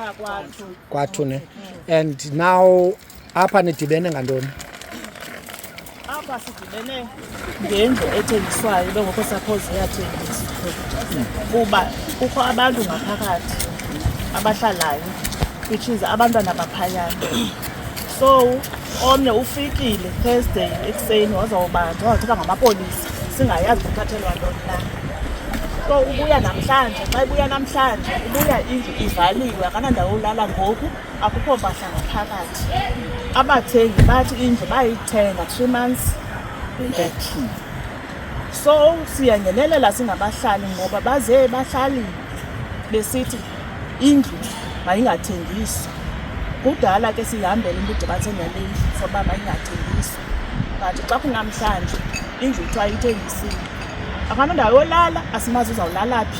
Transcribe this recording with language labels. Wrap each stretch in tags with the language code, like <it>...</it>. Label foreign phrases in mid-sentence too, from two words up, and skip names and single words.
<xh>apha kwathu ne</xh> <en>and now</en> <xh>apha nidibene ngantoni? apha sidibene ngendlu ethengiswayo bengokho suppose iyathengiswa kuba kukho abantu ngaphakathi abahlalayo</xh> <en>which is</en> <xh>abantwana baphayana. So omnye ufikile Thursday ekuseni wazawubanjwa wathathwa ngamapolisa singayazi kuthathelwa ntoni na. So ubuya namhlanje, xa ibuya namhlanje ubuya indlu ivaliwe akanandawo ulala ngoku akukho mpahla ngaphakathi. Abathengi bathi indlu bayithenga</xh> <en>3 months back.</en> <xh>So siyangenelela singabahlali ngoba baze bahlali besithi indlu mayingathengiswa. Kudala ke sihambele into idibanise nalendlu soba mayingathengiswa. But xa kunamhlanje indlu ithiwa ithengisiwe. Akanandawo yolala asimazi uzawulala phi.</xh>